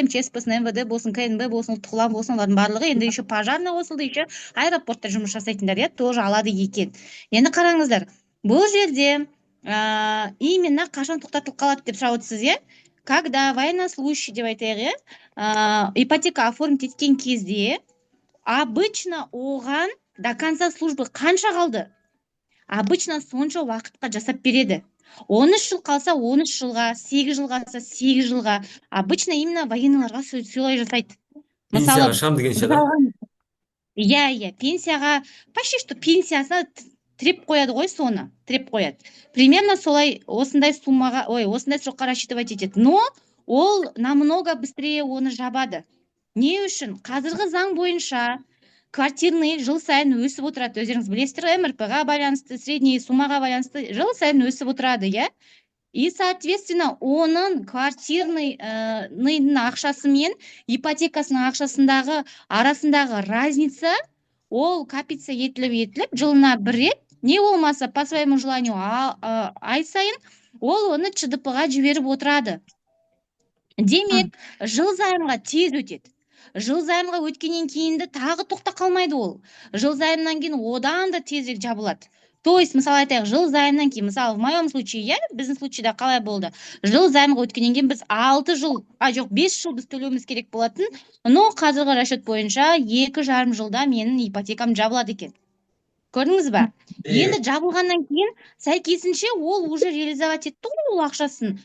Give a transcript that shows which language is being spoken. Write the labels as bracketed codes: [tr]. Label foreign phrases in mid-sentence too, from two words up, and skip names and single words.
[kk] МЧС болсын, МВД болсын, КНБ болсын, ұлттық ұлан болсын, олардың барлығы енді [ru] еще пожарный [kk] қосылды, еще аэропортта жұмыс жасайтындар тоже алады екен. Енді қараңыздар, бұл жерде именно қашан тоқтатылып қалады деп сұрап отырсыз, [ru] когда военнослужащий [kk] деп айтайық, ипотека оформить еткен кезде обычно оған [ru] до конца службы [kk] қанша қалды? Обычно сонша уақытқа жасап береді. 13 жыл қалса 13 жылға, 8 жыл қалса 8 жылға. Обычно именно военныйларға солай жасайды. Пенсияға шам деген ше да? Иә, пенсияға, [ru] почти что [kk] пенсиясына тіреп қояды ғой, соны тіреп қояды. Примерно солай осындай суммаға, осындай срокқа рассчитывать етеді. Но ол [ru] намного быстрее [kk] оны жабады. Не үшін? Қазіргі заң бойынша квартирный жыл сайын өсіп отырады. Өздеріңіз білесіздер, МРП-ға байланысты, средний суммаға байланысты жыл сайын өсіп отырады, иә? [ru] И, соответственно, [kk] оның квартирныйдың ақшасы мен ипотекасының ақшасындағы арасындағы разница, ол копится етіліп, жылына бір рет, не болмаса [ru] по своему желанию [kk] ай сайын, ол оны ЧДП-ға жіберіп отырады. Демек, жыл займға тез өтеді. Жыл займға өткеннен кейінді тағы тоқта қалмайды ол. Жыл займнан кейін одан да тезірек жабылады. [ru] То есть, [kk] мысалы айтайық, жыл займнан кейін, мысалы, [ru] в моем случае, [kk] біздің случайда қалай болды? Жыл займға өткеннен кейін біз 5 жыл біз төлеуіміз керек болатын, но қазіргі расчет бойынша 2,5 жылда менің ипотекам жабылады екен. Көрдіңіз ба? Енді жабылғаннан кейін сәйкесінше ол [ru] уже реализовать [kk] етті ол ақшасын.